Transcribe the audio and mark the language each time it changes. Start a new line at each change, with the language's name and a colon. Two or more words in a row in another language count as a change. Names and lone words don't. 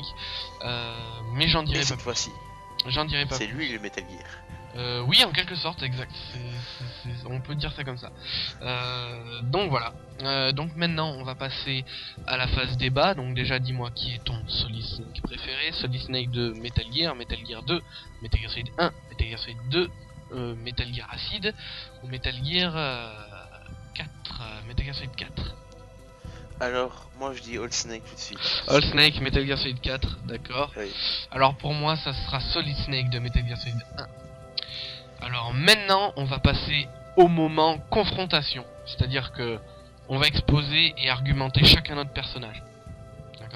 French: Mais j'en dirai pas cette fois-ci. J'en dirai pas. C'est lui le Metal Gear. Oui, en quelque sorte, exact. On peut dire ça comme ça. Donc voilà. Donc maintenant, on va passer à la phase débat. Donc déjà, dis-moi qui est ton Solid Snake préféré. Solid Snake de Metal Gear 2, Metal Gear Solid 1, Metal Gear Solid 2, Metal Gear Acid ou Metal Gear 4, Metal Gear Solid 4. Alors, moi je dis All Snake tout de suite. All Snake, Metal Gear Solid 4, d'accord. Oui. Alors pour moi, ça sera Solid Snake de Metal Gear Solid 1. Alors maintenant, on va passer au moment confrontation, c'est-à-dire que on va exposer et argumenter chacun notre personnage, d'accord.